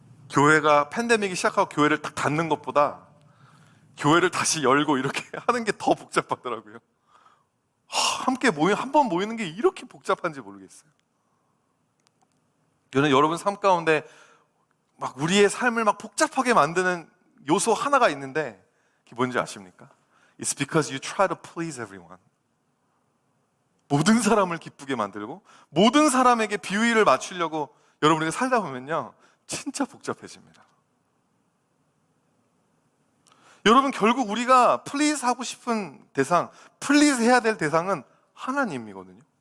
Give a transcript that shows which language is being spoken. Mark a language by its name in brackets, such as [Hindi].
[Korean] 교회가 팬데믹이 시작하고 교회를 딱 닫는 것보다 교회를 다시 열고 이렇게 하는 게 더 복잡하더라고요. 함께 한 번 모이는 게 이렇게 복잡한지 모르겠어요. 저는 여러분 삶 가운데 막 우리의 삶을 막 복잡하게 만드는 요소 하나가 있는데 그게 뭔지 아십니까? [English] It's because you try to please everyone. [Korean] 모든 사람을 기쁘게 만들고 모든 사람에게 비위를 맞추려고 여러분에게 살다 보면요, 진짜 복잡해집니다. 여러분, 결국 우리가 플리즈 하고 싶은 대상, 플리즈 해야 될 대상은 하나님이거든요.